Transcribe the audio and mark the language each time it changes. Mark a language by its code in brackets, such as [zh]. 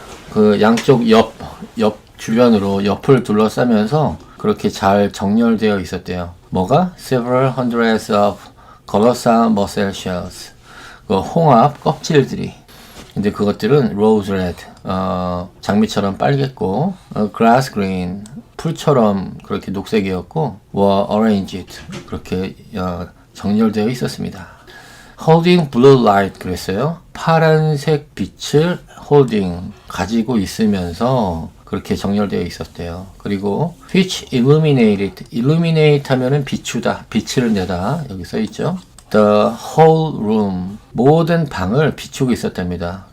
[ko] 그 양쪽 옆 주변으로 옆을 둘러싸면서 그렇게 잘 정렬되어 있었대요. 뭐가? [en] Several hundreds of colossal mussel shells. [ko] 그 홍합 껍질들이. 근데 그것들은 [en] rose red, [ko] 장미처럼 빨갰고, [en] grass green, [ko] 풀처럼 그렇게 녹색이었고, [en] were arranged, [ko] 그렇게 정렬되어 있었습니다. [en] holding blue light [ko] 그랬어요. 파란색 빛을 holding, 가지고 있으면서 그렇게 정렬되어 있었대요. 그리고 [en] which illuminate [ko] 하면은 비추다, 빛을 내다, 여기 써 있죠. [en] The whole room, [ko] 모든 방을 비추고 있었답니다.